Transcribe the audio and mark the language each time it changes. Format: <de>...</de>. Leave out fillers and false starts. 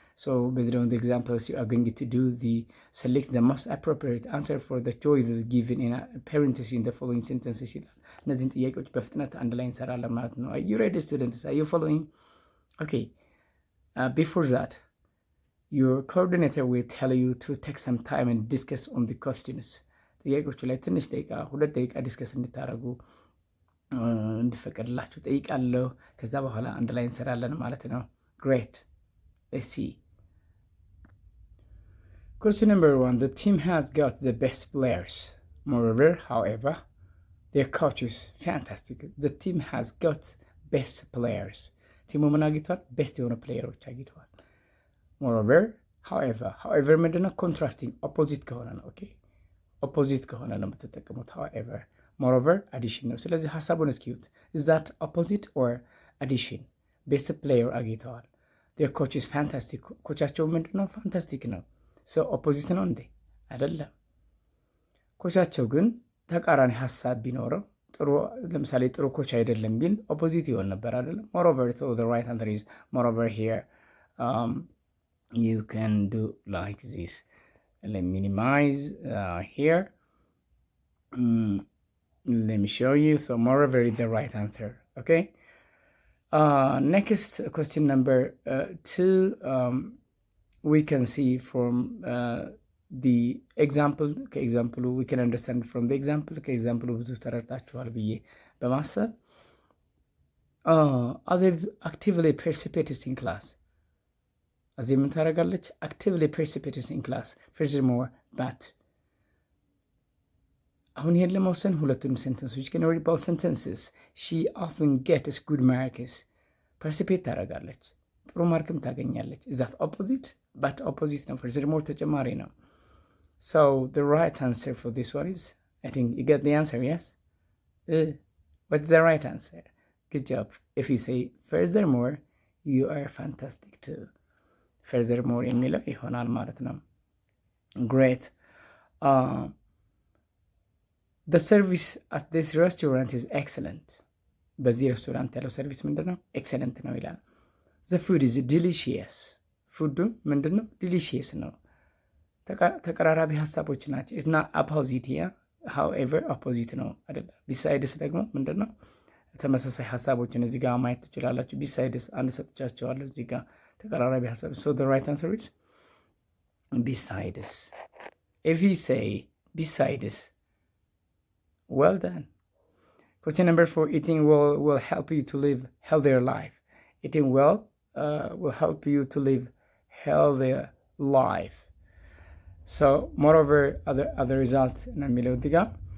<en>So based on the examples you are going to do select the most appropriate answer for the choices given in a parenthesis in the following sentences ይላል።</en> <am>እነዚህን ጥያቄዎች በፍጥነት አንድ ላይ እንሰራለን ማለት ነው።</am> <en>are you ready students? Are you following? Okay. Before that, your coordinator will tell you to take some time and discuss on the questions.</en> <am>ጥያቄዎቹ ላይ ትንሽ ደቂቃ 2 ደቂቃ ዲስከስ እንድታደርጉ እንድፈቀድላችሁ ጠይቃለሁ። ከዛ በኋላ አንድ ላይ እንሰራለን ማለት ነው። great.</am> <en>Let's see. Question number 1. The team has got the best players. Moreover, however, their coach is fantastic. The team has got best players.</en> <am>ቲሙ ምን አግኝቷል? ቤስት የሆኑ ፕሌየሮች አግኝተዋል። moreover, however ምንድነው? ኮንትራስቲንግ ኦፖዚት ከሆነ ነው። ኦኬ ኦፖዚት ከሆነ ነው የምትጠቀሙት። however moreover አዲሽን ነው። ስለዚህ ሀሳቡን እስኪዩት።</am> <en>is that opposite or addition?</en> <am>ቤስት ፕሌየር አግኝተዋል።</am> <en>their coach is fantastic.</en> <am>ኮቻቸው ምንድነው? ፋንታስቲክ ነው። so ኦፖዚት ነው እንዴ? አይደለም። ኮቻቸው ግን ተቃራኒ ሀሳብ ቢኖረው ጥሩ ለምሳሌ ጥሩ ኮች አይደለም ቢል ኦፖዚት ይሆን ነበር አይደለም?</am> <en>moreover, so the right answer is moreover here. You can do like this. Let me minimize here. Let me show you. So moreover is the right answer. Okay. Next question number 2. We can see from the example. We can understand from the example.</en> <am>ከኤግዛምፕሉ ብዙ ተረድታችኋል ብዬ በማሰብ</am> <en>other actively participated in class.</en> <am>እዚህ ምን ታደርጋለች?</am> <en>actively participated in class. Furthermore, but</en> <am>አሁን ይሄን ለመወሰን ሁለቱንም ሴንተንሶች ግን ሪድ ቦዝ sentences.</am> <en>She often gets good marks.</en> <am>ፓርቲሲፔት ታደርጋለች፣ ጥሩ ማርክም ታገኛለች።</am> <en>is that opposite? but opposite ነው። furthermore ተጨማሪ ነው። so the right answer for this one is, I think you get the answer, yes? What's the right answer? Good job. If you say furthermore, you are fantastic too.</en> <am>furthermore የሚለው ይሆናል ማለት ነው። great.</am> <en>The service at this restaurant is excellent.</en> <am>በዚህ ሬስቶራንት ያለው ሰርቪስ ምንድን ነው? ኤክሰለንት ነው ይላል።</am> <en>the food is delicious.</en> <am>ፉዱ ምንድን ነው? ዲሊሺየስ ነው። ተቀራራቢ ሀሳቦች ናቸው።</am> <en>it's not opposite here.</en> <am>however opposite ነው አይደለም። ቢሳይድስ ደግሞ ምንድን ነው? ተመሳሳይ ሀሳቦችን እዚህ ጋር ማየት ትችላላችሁ። ቢሳይድስ አንድ ሰጥቻቸዋለሁ እዚህ ጋር ተቀራራቢ ሀሳብ።</am> <en>so the right answer is besides. if you say besides, well done. Question number 4, eating well will help you to live healthier life. Eating well will help you to live healthier life. So moreover, other results na milodiga.</en>